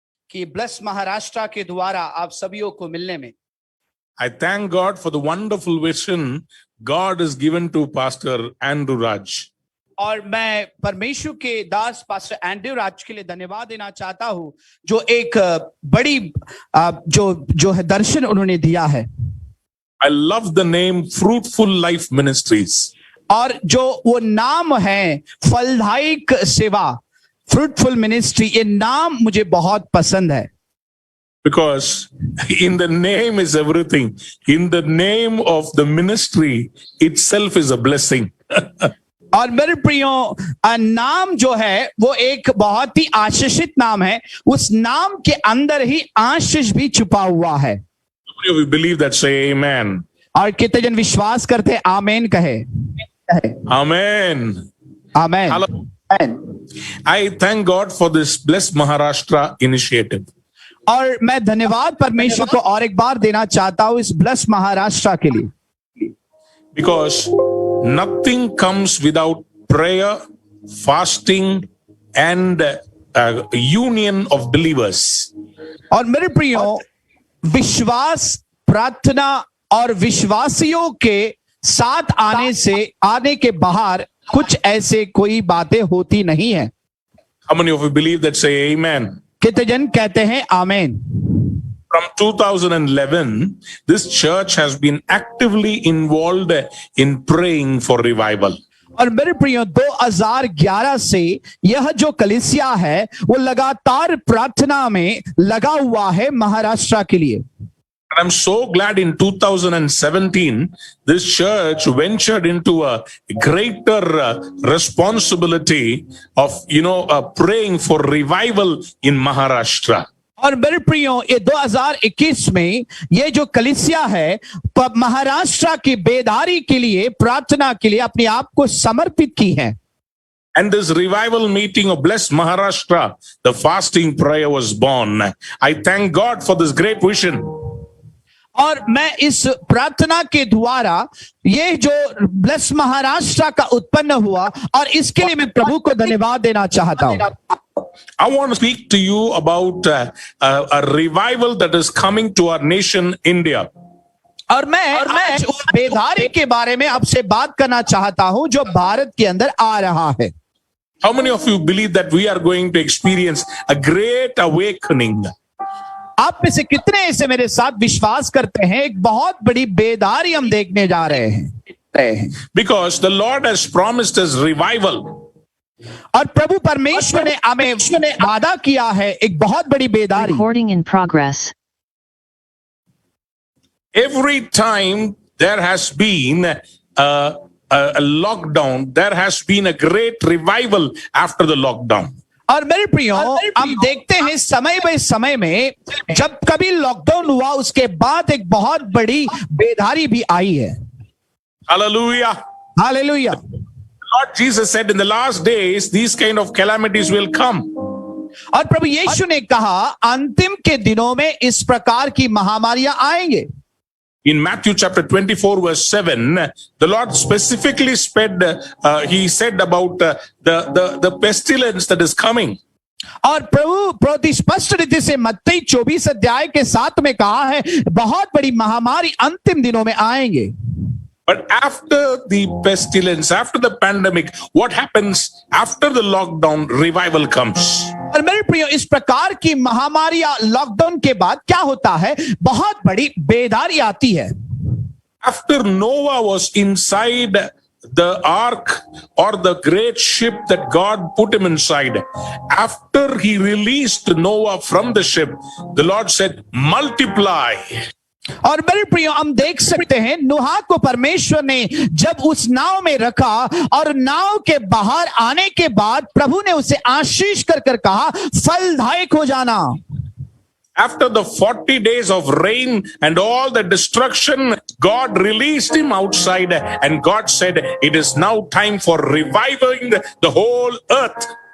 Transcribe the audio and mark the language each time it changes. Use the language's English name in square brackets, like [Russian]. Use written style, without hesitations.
[Hindi] कि ब्लेस महाराष्ट्र के द्वारा आप सभी को मिलने में [English] I thank God for the wonderful vision God has given to Pastor Andrew Raj. [Hindi] और मैं परमेश्वर के दास पास्टर एंड्रयू राज के लिए धन्यवाद देना चाहता हूं जो एक बड़ी जो है दर्शन उन्होंने दिया है. [English] I love the name Fruitful Life Ministries. [Hindi] और जो वो नाम है फलदायक सेवा फ्रूटफुल मिनिस्ट्री, ये नाम मुझे बहुत पसंद है. [English] Because in the name is everything. In the name of the ministry itself is a blessing. [Hindi] और मेरे प्रियो, नाम जो है वो एक बहुत ही आशीषित नाम है. उस नाम के अंदर ही आशीष भी छुपा हुआ है. [English] We believe that, say amen. [Hindi] और कितने जन विश्वास करते आमेन कहे. [English] Amen. [Hindi] Amen. [English] Amen. I thank God for this Bless Maharashtra initiative. [Hindi] और मैं धन्यवाद परमेश्वर को और एक बार देना चाहता हूं इस ब्लेस महाराष्ट्र के लिए. [English] Because nothing comes without prayer, fasting, and union of believers. [Hindi] और मेरे प्रियो, विश्वास, प्रार्थना और विश्वासियों के साथ आने के बाहर कुछ ऐसे कोई बातें होती नहीं है. [English] How many of you believe that? Say amen. [Hindi] कितने जन कहते हैं आमेन. [English] From 2011, this church has been actively involved in praying for revival. [Hindi] और मेरे प्रियो 2011 से यह जो कलीसिया है वो लगातार प्रार्थना में लगा हुआ है महाराष्ट्र के लिए. [English] And I'm so glad in 2017 this church ventured into a greater responsibility of praying for revival in Maharashtra. [Hindi] और मेरे प्रियो, ये 2021 में ये जो कलीसिया है महाराष्ट्र की बेदारी के लिए, प्रार्थना के लिए अपने आप को समर्पित की है. [English] And this revival meeting of Bless Maharashtra, the fasting prayer was born. I thank God for this great vision. [Hindi] और मैं इस प्रार्थना के द्वारा ये जो ब्लेस महाराष्ट्र का उत्पन्न हुआ और इसके लिए मैं प्रभु को धन्यवाद देना चाहता हूं. [English] I want to speak to you about a revival that is coming to our nation, India. [Hindi] और मैं आज उस बेदारी के बारे में आपसे बात करना चाहता हूं जो भारत के अंदर आ रहा है. [English] How many of you believe that we are going to experience a great awakening? [Hindi] आप में से कितने ऐसे मेरे साथ विश्वास करते हैं एक बहुत बड़ी बेदारी हम देखने जा रहे हैं? [English] Because the Lord has promised us revival. [Hindi] और प्रभु परमेश्वर ने हमें वादा किया है एक बहुत बड़ी बेदारी. [English] Recording in progress. Every time there has been a lockdown, there has been a great revival after the lockdown. [Hindi] और मेरे प्रियो, हम देखते हैं समय बाय समय में जब कभी लॉकडाउन हुआ उसके बाद एक बहुत बड़ी बेदारी भी आई है. [English] Hallelujah. [Hindi] Hallelujah. [English] Lord Jesus said in the last days these kind of calamities will come. [Hindi] और प्रभु यीशु ने कहा अंतिम के दिनों में इस प्रकार की महामारियां आएंगे. [English] In Matthew chapter 24 verse 7, the Lord specifically he said about the pestilence that is coming. [Hindi] और प्रभु बहुत स्पष्ट रीति से मत्ती 24 अध्याय के 7 में कहा है बहुत बड़ी महामारी अंतिम दिनों में आएंगे. [English] But after the pestilence, after the pandemic, what happens after the lockdown? Revival comes. [Hindi] और मेरे प्रियो, इस प्रकार की महामारियां लॉकडाउन के बाद क्या होता है? बहुत बड़ी बेदारी आती है. [English] After Noah was inside the ark or the great ship that God put him inside, after he released Noah from the ship, the Lord said, multiply. [Hindi] और मेरे प्रियो, हम देख सकते हैं नूह को परमेश्वर ने जब उस नाव में रखा और नाव के बाहर आने के बाद प्रभु ने उसे आशीष कर कहा फलदायक हो जाना. [English] After the 40 days of rain and all the destruction, God released him outside and God said, it is now time for reviving the whole earth.